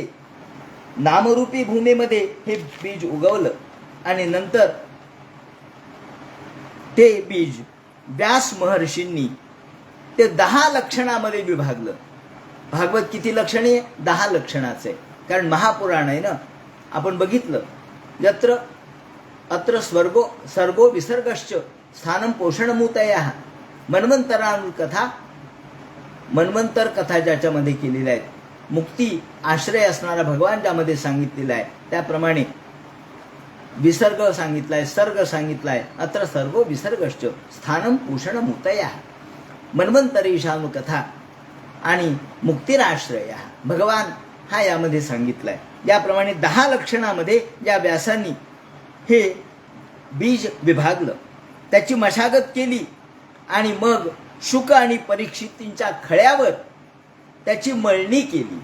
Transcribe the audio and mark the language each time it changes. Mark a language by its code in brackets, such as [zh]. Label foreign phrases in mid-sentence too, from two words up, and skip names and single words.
[mr] नामरूपी भूमीमध्ये हे बीज उगवलं आणि नंतर ते बीज व्यास महर्षींनी ते 10 लक्षणामध्ये विभागलं. भागवत किती लक्षणे आहे? 10 लक्षणाचे. कारण महापुराण आहे ना. आपण बघितलं [sa] यत्र अत्र सर्गो विसर्गश्च स्थानं पोषणमूतयः. [mr] मन्वंतर कथा ज्याच्यामध्ये केलेल्या आहेत, मुक्ती आश्रय असणारा भगवान ज्यामध्ये सांगितलेला आहे, त्याप्रमाणे विसर्ग सांगितलाय, सर्ग सांगितलाय. [sa] अत्र सर्गो विसर्गश्च स्थानं पोषणमूतयः. [mr] मन्वंतरीशानु कथा आणि मुक्तिराश्रय भगवान हा यामध्ये सांगितलाय. याप्रमाणे 10 लक्षणामध्ये या व्यासांनी हे बीज विभागलं, त्याची मशागत केली आणि मग शुक आणि परीक्षितींच्या खळ्यावर त्याची मळणी केली.